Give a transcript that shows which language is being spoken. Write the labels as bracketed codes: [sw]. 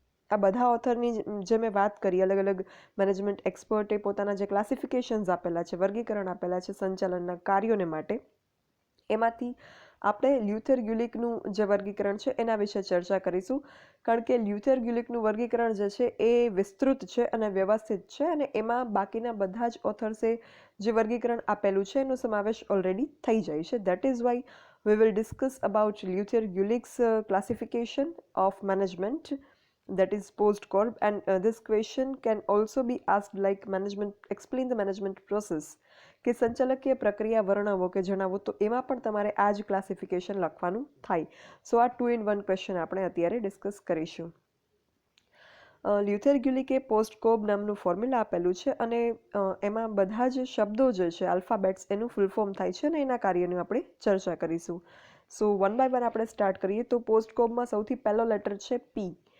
[gu] આ બધા ઓથરની જે મેં વાત કરી, અલગ અલગ મેનેજમેન્ટ એક્સપર્ટે પોતાના જે ક્લાસિફિકેશન્સ આપેલા છે, વર્ગીકરણ આપેલા છે સંચાલનના કાર્યોને માટે, એમાંથી આપણે લ્યુથર ગ્યુલિકનું જે વર્ગીકરણ છે એના વિશે ચર્ચા કરીશું. કારણ કે લ્યુથર ગ્યુલિકનું વર્ગીકરણ જે છે એ વિસ્તૃત છે અને વ્યવસ્થિત છે, અને એમાં બાકીના બધા જ ઓથર્સે જે વર્ગીકરણ આપેલું છે એનો સમાવેશ ઓલરેડી થઈ જાય છે. [en] that is why we will discuss about Luther Gulick's classification of management, that is postcorp, and this question can also be asked like management, explain the management process [gu] કે સંચાલકીય પ્રક્રિયા વર્ણવો કે જણાવો, તો એમાં પણ તમારે આ જ ક્લાસિફિકેશન લખવાનું થાય. સો આ 2 in 1 ક્વેશ્ચન આપણે અત્યારે ડિસ્કસ કરીશું. લ્યુથર ગ્યુલિકે પોસ્ટકોબ નામનું ફોર્મ્યુલા આપેલું છે અને એમાં બધા જ શબ્દો જે છે આલ્ફાબેટ્સ એનું ફૂલ ફોર્મ થાય છે અને એના કાર્યની આપણે ચર્ચા કરીશું. સો 1 by 1 આપણે સ્ટાર્ટ કરીએ તો પોસ્ટકોબમાં સૌથી પહેલો લેટર છે P.